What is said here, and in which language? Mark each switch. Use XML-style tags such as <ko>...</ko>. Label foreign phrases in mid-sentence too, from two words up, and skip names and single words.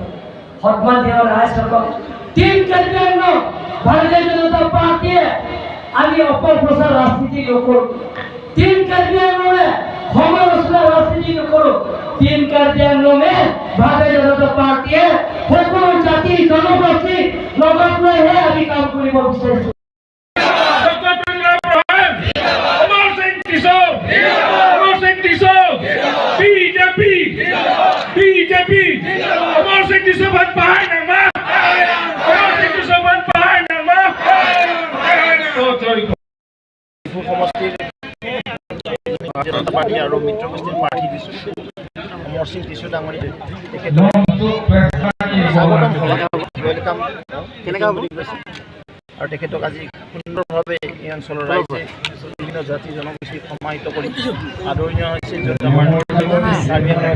<as>সন্মানীয় ৰাইজসকল, টিম কাৰ্বি আংলং ভাৰতীয় জনতা পাৰ্টীয়ে আমি অপপ্ৰচাৰ ৰাজনীতি নকৰোঁ। টিম কাৰ্বি আংলঙে সমালোচনা ৰাজনীতি নকৰোঁ। টিম কাৰ্বি আংলঙে ভাৰতীয় জনতা পাৰ্টীয়ে সকলো জাতি জনগোষ্ঠী লগত লৈহে আমি কাম কৰিব বিচাৰিছোঁ।</as> <mjw>BJP amarsing Tisso ban pahay nang ma amarsing Tisso ban pahay nang ma</mjw> <as>Diphu সমষ্টিৰ জনতা পাৰ্টি আৰু মিত্ৰ গোষ্ঠীৰ প্ৰাৰ্থী দিছোঁ amarsing Tisso ডাঙৰীয়া তেখেতক স্বাগতম ৱেলকাম কেনেকুৱা বুলি কৈছে আৰু তেখেতক আজি সুন্দৰভাৱে এই অঞ্চলৰ ৰাইজে বিভিন্ন জাতি জনগোষ্ঠীক সমাহিত কৰি আদৰণীয় হৈছে য'ত আমাৰ কাৰ্বি</as>